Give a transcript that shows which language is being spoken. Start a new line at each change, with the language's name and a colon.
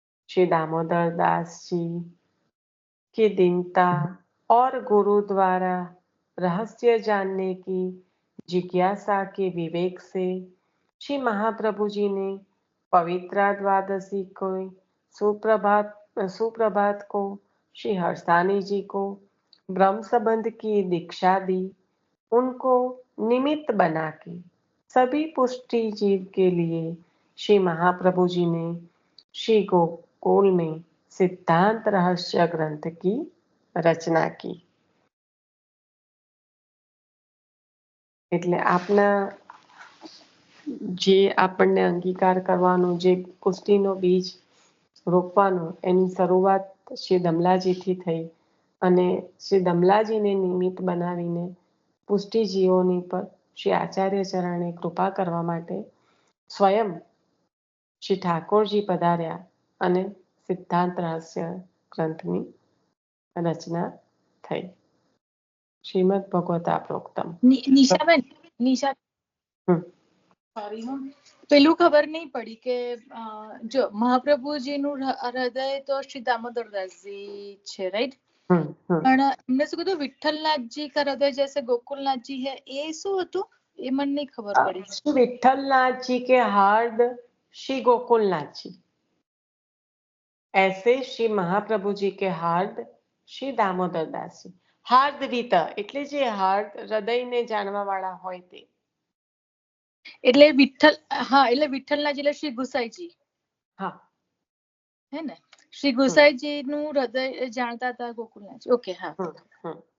Hindi: श्री दामोदर दास जी की दीनता और गुरु द्वारा रहस्य जानने की जिज्ञासा के विवेक से श्री महाप्रभु जी ने पवित्रा द्वादशी को सुप्रभात को श्री हर्षानी जी को ब्रह्म संबंध की दीक्षा दी. उनको निमित्त बना के सभी पुष्टि जीव के लिए श्री महाप्रभु जी ने श्री गोकुल में सिद्धांत रहस्य ग्रंथ की रचना की.
Gujarati: એટલે આપના જે આપણને અંગીકાર કરવાનું, જે પુષ્ટિનો બીજ રોપવાનું, એની શરૂઆત શ્રી દમલાજીથી થઈ અને શ્રી દમલાજીને નિમિત્ત બનાવીને પુષ્ટિજીવોની પર શ્રી આચાર્ય ચરણે કૃપા કરવા માટે સ્વયં શ્રી ઠાકોરજી પધાર્યા અને સિદ્ધાંત રહસ્ય ગ્રંથની રચના થઈ. શ્રીમદ ભગવતા પ્રોક્તમ. નિશાબેન, નિશા પેલું ખબર નહીં પડી કે જો મહાપ્રભુજીનું હૃદય તો શ્રી દામોદરદાસજી છે, રાઈટ? પણ એમને શું કીધું વિઠ્ઠલનાથજી કા હૃદય જैसे गोकुलनाथ जी है, એ શું હતું? એ મને નહીં ખબર પડી.
Hindi: श्री विठ्ठलनाथ जी के हार्द श्री गोकुलनाथ जी, ऐसे श्री महाप्रभु जी के हार्द श्री दामोदर दास जी.
Gujarati: હાર્દ રીત એટલે જે હાર્દ હૃદયને જાણવા વાળા હોય તે. એટલે વિઠ્ઠલ, હા, એટલે વિઠ્ઠલના એટલે શ્રી ગુસાઈજી. હા, હે ને, શ્રી ગુસાઈજી નું હૃદય જાણતા હતા ગોકુલનાથજી. ઓકે, હા.